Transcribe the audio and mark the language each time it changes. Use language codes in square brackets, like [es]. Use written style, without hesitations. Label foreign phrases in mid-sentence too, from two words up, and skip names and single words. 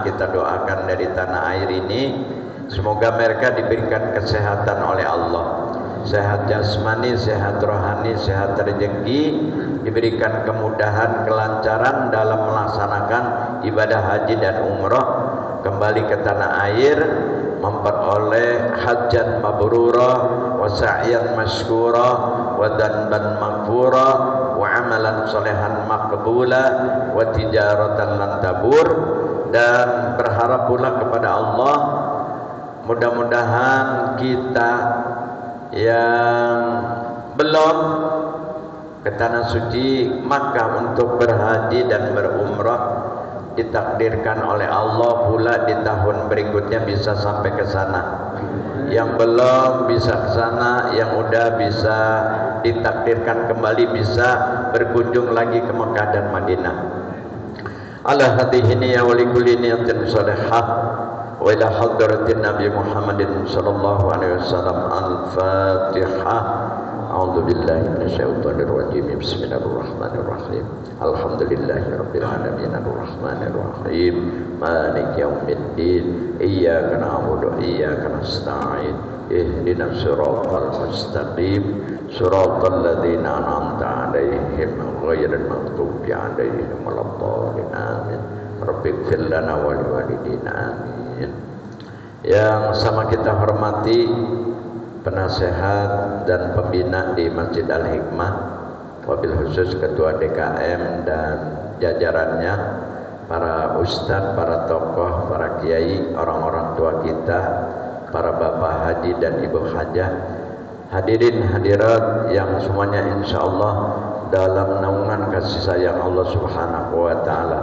[id] Kita doakan dari tanah air ini, semoga mereka diberikan kesehatan oleh Allah, sehat jasmani, sehat rohani, sehat rezeki, diberikan kemudahan, kelancaran dalam melaksanakan ibadah haji dan umrah, kembali ke tanah air, memperoleh [ar] حجة مبرورة وسعيا مشكورا وذنبا مغفورا وعملا صالحا مقبولا وتجارة لن تبور. [id] Dan berharap pula kepada Allah, mudah-mudahan kita yang belum ke tanah suci Makkah untuk berhaji dan berumrah, ditakdirkan oleh Allah pula di tahun berikutnya bisa sampai ke sana. Yang belum bisa ke sana, yang udah bisa ditakdirkan kembali bisa berkunjung lagi ke Mekah dan Madinah. [ar] على هذه النية ولكل نية صالحة وإلى حضرة النبي محمد صلى الله عليه وسلم. Al-Fatihah. أعوذ بالله من الشيطان الرجيم بسم الله الرحمن الرحيم. الحمد لله رب العالمين الرحمن الرحيم مالك يوم الدين إياك نعبد وإياك نستعين اهدنا الصراط المستقيم صراط الذين أنعمت عليهم غير المغضوب عليهم ولا الضالين آمين. رب اغفر لنا ولوالدينا آمين. [id] Yang sama kita hormati penasehat dan pembina di Masjid Al-Hikmah, [ar] وبالخصوص [id] ketua DKM dan jajarannya, para ustadz, para tokoh, para kiai, orang-orang tua kita, para bapak haji dan ibu hajah, hadirin hadirat yang semuanya [ar] إن شاء الله [id] dalam naungan kasih sayang Allah [ar] سبحانه وتعالى.